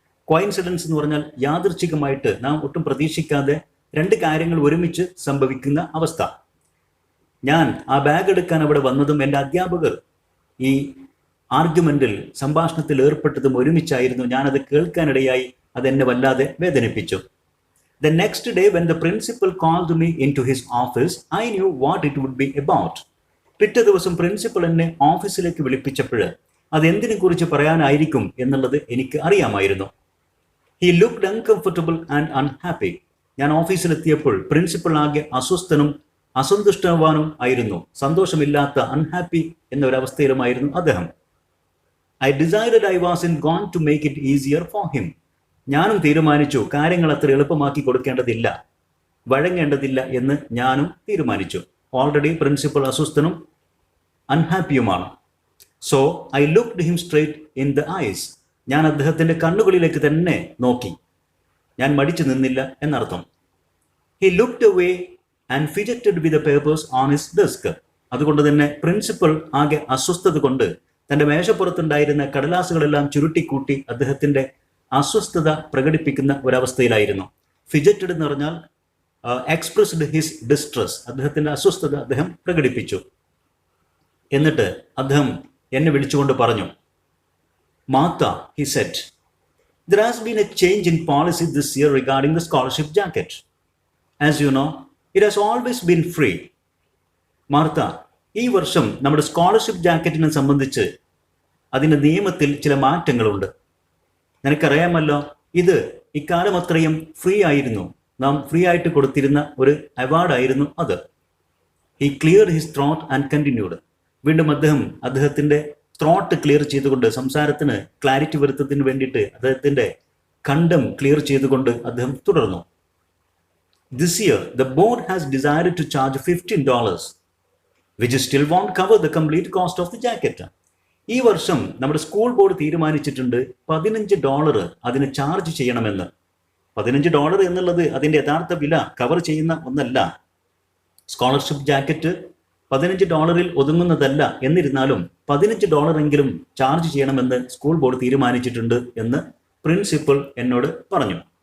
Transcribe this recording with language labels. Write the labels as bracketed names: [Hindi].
[Malayalam] Coincidence എന്ന് പറഞ്ഞാൽ യാദൃച്ഛികമായിട്ട് നാം ഒട്ടും പ്രതീക്ഷിക്കാതെ രണ്ട് കാര്യങ്ങൾ ഒരുമിച്ച് സംഭവിക്കുന്ന അവസ്ഥ. ഞാൻ ആ ബാഗ് എടുക്കാൻ അവിടെ വന്നതും എൻ്റെ അധ്യാപകർ ഈ ആർഗ്യുമെന്റിൽ, സംഭാഷണത്തിൽ ഏർപ്പെട്ടതും ഒരുമിച്ചായിരുന്നു. ഞാനത് കേൾക്കാനിടയായി. അതെന്നെ വല്ലാതെ വേദനിപ്പിച്ചു. [English] The next day when the principal called me into his office, I knew what it would be about. [Malayalam] പിറ്റേ ദിവസം പ്രിൻസിപ്പൽ എന്നെ ഓഫീസിലേക്ക് വിളിപ്പിച്ചപ്പോൾ അതെന്തിനെ കുറിച്ച് പറയാനായിരിക്കും എന്നുള്ളത് എനിക്ക് അറിയാമായിരുന്നു. [English] He looked uncomfortable and unhappy. [Malayalam] ഞാൻ ഓഫീസിലെത്തിയപ്പോൾ പ്രിൻസിപ്പൽ ആകെ അസ്വസ്ഥനും അസന്തുഷ്ടവാനും ആയിരുന്നു. സന്തോഷമില്ലാത്ത, അൺഹാപ്പി എന്ന ഒരവസ്ഥയിലുമായിരുന്നു അദ്ദേഹം. [English] I decided I was in going to make it easier for him. [Malayalam] ഞാനും തീരുമാനിച്ചു കാര്യങ്ങൾ അത്ര എളുപ്പമാക്കി കൊടുക്കേണ്ടതില്ല, വഴങ്ങേണ്ടതില്ല എന്ന് ഞാനും തീരുമാനിച്ചു. Already principal അസ്വസ്ഥനും അൺഹാപ്പിയുമാണ്. [English] So I looked him straight in the eyes. [Malayalam] ഞാൻ അദ്ദേഹത്തിൻ്റെ കണ്ണുകളിലേക്ക് തന്നെ നോക്കി. ഞാൻ മടിച്ചു നിന്നില്ല എന്നർത്ഥം. [English] He looked away and fidgeted with the papers on his desk. [Malayalam] അതുകൊണ്ട് തന്നെ പ്രിൻസിപ്പൽ ആകെ അസ്വസ്ഥത കൊണ്ട് തൻ്റെ മേശപ്പുറത്തുണ്ടായിരുന്ന കടലാസുകളെല്ലാം ചുരുട്ടിക്കൂട്ടി അദ്ദേഹത്തിൻ്റെ അസ്വസ്ഥത പ്രകടിപ്പിക്കുന്ന ഒരവസ്ഥയിലായിരുന്നു. [English] fidgeted [Malayalam] എന്ന് പറഞ്ഞാൽ [English] Expressed his distress. [Malayalam] അദ്ദേഹത്തിൻ്റെ അസ്വസ്ഥത അദ്ദേഹം പ്രകടിപ്പിച്ചു. എന്നിട്ട് അദ്ദേഹം എന്നെ വിളിച്ചുകൊണ്ട് പറഞ്ഞു, Martha, [English] he said, there has been a change in policy this year regarding the scholarship jacket. As you know, it has always been free. [Malayalam] Martha, ഈ വർഷം നമ്മുടെ സ്കോളർഷിപ്പ് ജാക്കറ്റിനെ സംബന്ധിച്ച് അതിൻ്റെ നിയമത്തിൽ ചില മാറ്റങ്ങളുണ്ട്. നിനക്കറിയാമല്ലോ, ഇത് ഇക്കാലം അത്രയും ഫ്രീ ആയിരുന്നു. നാം ഫ്രീ ആയിട്ട് കൊടുത്തിരുന്ന ഒരു അവാർഡായിരുന്നു അത്. [English] He clear his throat and continued. [Malayalam] വീണ്ടും അദ്ദേഹത്തിൻ്റെ ത്രോട്ട് ക്ലിയർ ചെയ്തുകൊണ്ട്, സംസാരത്തിന് ക്ലാരിറ്റി വരുത്തത്തിന് വേണ്ടിയിട്ട് അദ്ദേഹത്തിൻ്റെ കണ്ടം ക്ലിയർ ചെയ്തുകൊണ്ട് അദ്ദേഹം തുടർന്നു. [English] This year the board has decided to charge $15, which still won't cover the complete cost of the jacket. [Malayalam] ഈ വർഷം നമ്മുടെ സ്കൂൾ ബോർഡ് തീരുമാനിച്ചിട്ടുണ്ട് $15 അതിന് ചാർജ് ചെയ്യണമെന്ന്. $15 എന്നുള്ളത് അതിൻ്റെ യഥാർത്ഥ വില കവർ ചെയ്യുന്ന ഒന്നല്ല. Scholarship jacket $15 ഒതുങ്ങുന്നതല്ല. എന്നിരുന്നാലും $15 എങ്കിലും ചാർജ് ചെയ്യണമെന്ന് സ്കൂൾ ബോർഡ് തീരുമാനിച്ചിട്ടുണ്ട് എന്ന് പ്രിൻസിപ്പൽ എന്നോട് പറഞ്ഞു.